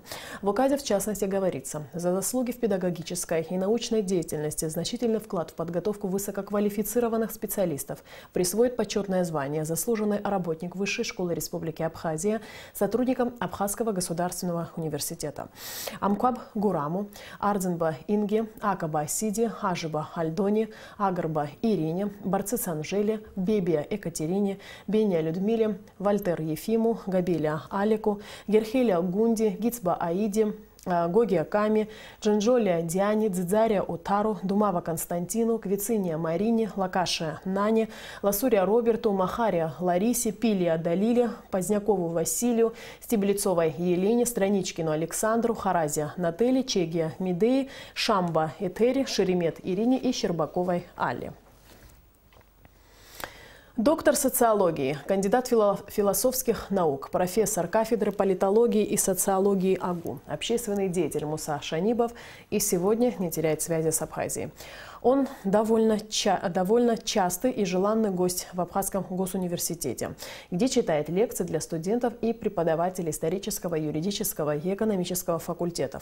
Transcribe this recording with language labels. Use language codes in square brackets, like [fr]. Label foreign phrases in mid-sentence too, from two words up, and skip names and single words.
[ru] В указе, в частности, говорится: за заслуги в педагогической и научной деятельности, значительный вклад в подготовку высококвалифицированных специалистов присвоит почетное звание «Заслуженный работник Высшей школы Республики Абхазия» сотрудникам Абхазского государственного университета Амкаб Гураму, Ардзенба Инге, Акаба Сиди, Ажиба Альдони, Агарба Ирине, Барцицан Бебия Екатерине, Беня Людмиле, Вальтер Ефиму, Габеля Алику, Герхеля Гунди, Гицба Аиди, Гогия Ками, Джинджолия Диане, Дзидзария Утару, Думава Константину, Квициния Марине, Лакашия Нане, Ласурия Роберту, Махария Ларисе, Пилия Далиле, Позднякову Василию, Стеблецовой Елене, Страничкину Александру, Харазия Нателе, Чегия Медеи, Шамба Этери, Шеремет Ирине и Щербаковой Алле. Доктор социологии, кандидат философских наук, профессор кафедры политологии и социологии АГУ, общественный деятель Муса Шанибов и сегодня не теряет связи с Абхазией. Он довольно частый и желанный гость в Абхазском госуниверситете, где читает лекции для студентов и преподавателей исторического, юридического и экономического факультетов.